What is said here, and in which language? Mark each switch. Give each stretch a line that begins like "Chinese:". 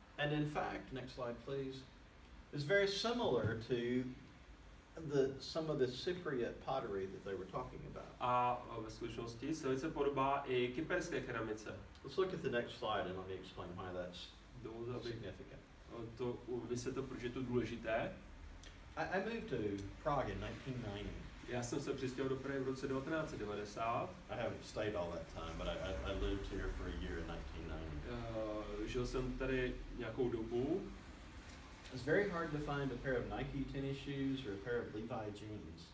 English: And in fact, next slide please, is very similar to some of the Cypriot pottery that they were talking about.
Czech: A ve skutečnosti se velice podobá i kyperské keramice.
English: Let's look at the next slide and let me explain why that's significant.
Czech: To vysvětlil, proč je to důležité.
English: I moved to Prague in 1990.
Czech: Já jsem se přistěhoval do Prahy v roce 1990.
English: I haven't stayed all that time, but I lived here for a year in 1990.
Czech: Žil jsem tady nějakou dobu.
English: It's very hard to find a pair of Nike tennis shoes or a pair of Levi jeans.